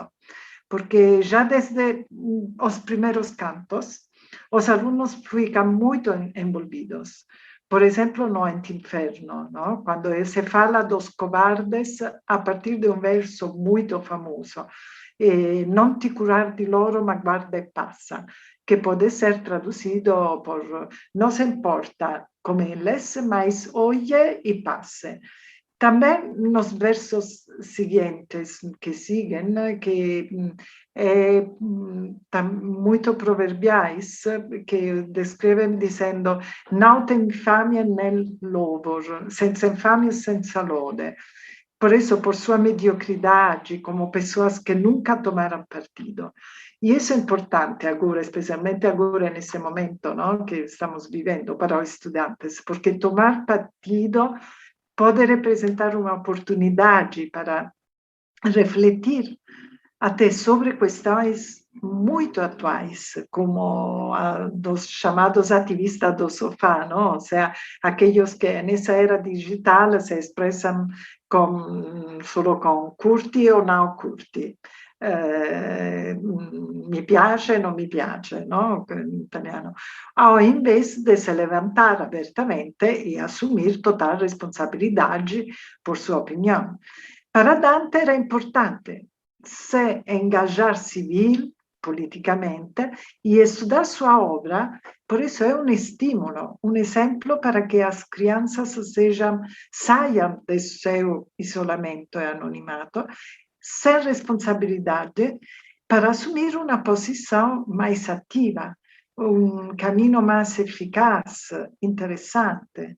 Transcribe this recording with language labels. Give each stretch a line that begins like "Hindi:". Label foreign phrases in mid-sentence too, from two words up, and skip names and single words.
Portuguese: Porque já desde os primeiros cantos, os alunos ficam muito envolvidos. Por exemplo, no Antinferno, no? Quando se fala dos cobardes a partir de um verso muito famoso, não te
Italian: curar de loro, ma guarda e passa,
Portuguese: que pode ser traduzido por não se importa como eles, mas olhe e passe. Também nos versos seguintes que seguem, que muito proverbiais, que descrevem dizendo não tem infamia nel louvor,
Italian: senza infamia, senza lode.
Portuguese: Por isso, por sua mediocridade, como pessoas que nunca tomaram partido. E isso é importante agora, especialmente agora nesse momento, não, que estamos vivendo para os estudantes, porque tomar partido pode representar uma oportunidade para refletir até sobre questões muito atuais, como a dos chamados ativistas do sofá, não? Ou seja, aqueles que nessa era digital se expressam solo com curti ou não curti.
Italian: Mi piace, non mi piace, no? In italiano.
Portuguese: Ao invés de se levantar abertamente e assumir total responsabilidade por sua opinião. Para Dante era importante se engajar civil, politicamente, e estudar sua obra, por isso é um estímulo, um exemplo para que as crianças saiam do seu isolamento e anonimato, sem responsabilidade, para assumir uma posição mais ativa, um caminho mais eficaz, interessante.